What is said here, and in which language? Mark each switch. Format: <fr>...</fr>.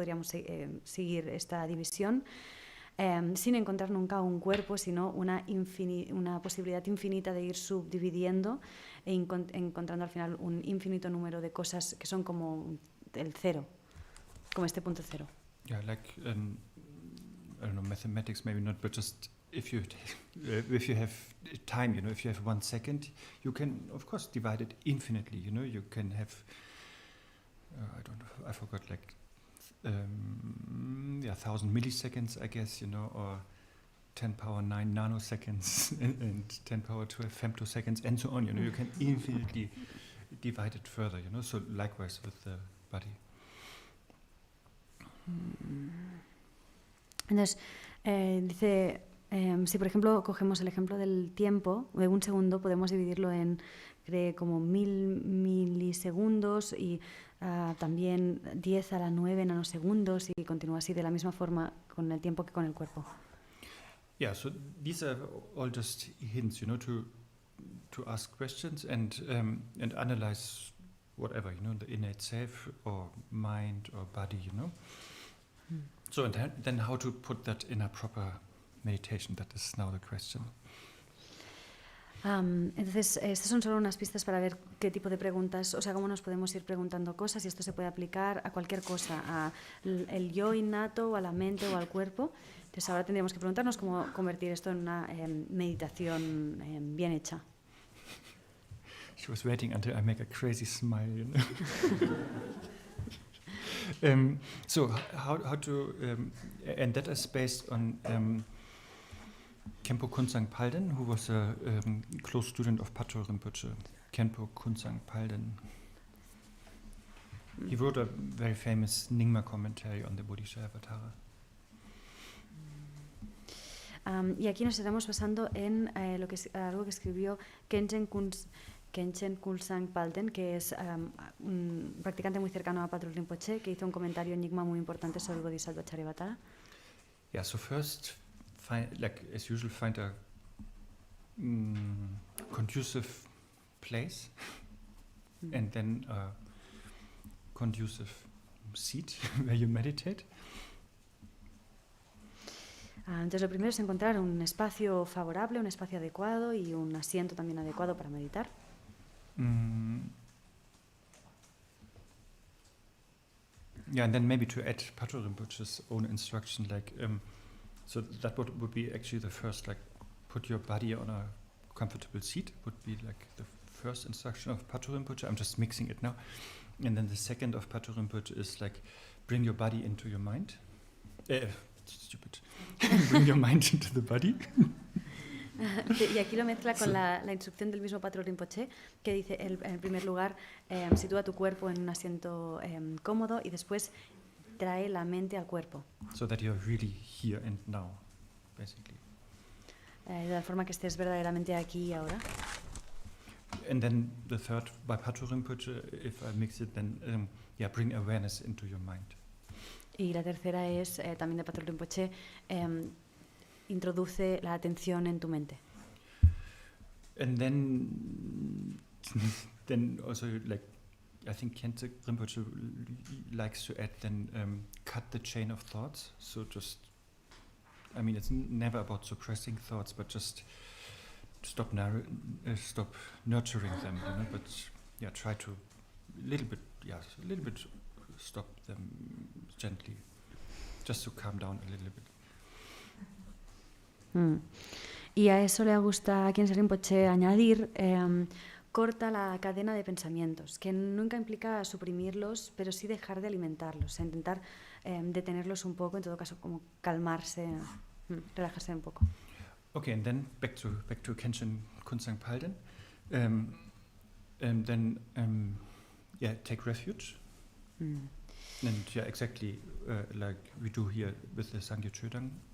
<es>Podríamos seguir esta división sin encontrar nunca un cuerpo, sino una posibilidad infinita de ir subdividiendo e encontrando al final un infinito número de cosas que son como el cero, como este punto cero.</es> <en>Yeah, like I don't know, mathematics maybe not, but just if you have time, you know, if you have 1 second, you can of course divide it infinitely. You know, you can have I forgot, like 1,000 milliseconds, I guess, you know, or 10 power 9 nanoseconds and 10 power 12 femtoseconds and so on. You know, you can infinitely divide it further. You know, so likewise with the body.</en> <es>Entonces, dice, si por ejemplo cogemos el ejemplo del tiempo, de un segundo, podemos dividirlo en como 1000 milisegundos y también 10 a la 9 nanosegundos y continúa así de la misma forma con el tiempo que con el cuerpo.</es> <en>Yeah, so these are all just hints, to ask questions and analyze whatever, the innate self or mind or body, So and then how to put that in a proper meditation, that is now the question.</en> <es>Entonces, estas son solo unas pistas para ver qué tipo de preguntas, o sea, cómo nos podemos ir preguntando cosas y esto se puede aplicar a cualquier cosa, al yo innato, o a la mente o al cuerpo. Entonces ahora tendríamos que preguntarnos cómo convertir esto en una meditación bien hecha.</es> <en>She was waiting until I make a crazy smile, So how to, and that is based on Khenpo Kunsang Palden, who was a close student of Patrul Rinpoche, Khenpo Kunsang Palden. He wrote a very famous Nyingma commentary on the Bodhicharyavatarā.</en> <es>Y aquí nos estamos basando en algo que escribió Khenchen Kunsang Palden, que es un practicante muy cercano a Patrul Rinpoche, que hizo un comentario en Nyingma muy importante sobre el Bodhisattva Charyavatara.</es> <en>Yeah, so first, as usual, find a conducive place and then a conducive seat where you meditate.</en> <es>Entonces lo primero es encontrar un espacio favorable, un espacio adecuado y un asiento también adecuado para meditar.</es> <en>Yeah, and then maybe to add Patrul Rinpoche's own instruction, so that would be actually the first, put your body on a comfortable seat, would be the first instruction of Patrul Rinpoche. I'm just mixing it now. And then the second of Patrul Rinpoche is bring your body into your mind. Stupid. Bring your mind into the body.</en> <es>Y aquí lo mezcla con la instrucción del mismo Patrul Rinpoche, que dice, en primer lugar, sitúa tu cuerpo en un asiento cómodo y después trae la mente al cuerpo.</es> <en>So that you're really here and now, basically.</en> <es>De la forma que estés verdaderamente aquí y ahora.</es> <en>And then the third, by Patrul Rinpoche, if I mix it, then bring awareness into your mind.</en> <es>Y la tercera es también de Patrul Rinpoche, introduce la atención en tu mente.</es> <en>And then also I think Khenpo Rinpoche likes to add cut the chain of thoughts. So just, it's never about suppressing thoughts, but just stop nurturing them, but try to a little bit stop them gently, just to calm down a little bit.</en> <es>Y a eso le gusta a Khenpo Rinpoche añadir, corta la cadena de pensamientos, que nunca implica suprimirlos, pero sí dejar de alimentarlos, intentar detenerlos un poco, en todo caso como calmarse, relajarse un poco.</es> <en>Okay, and then back to Khenchen Kunsang Palden, and then take refuge. And exactly like we do here with the Sangye Chödang.</en>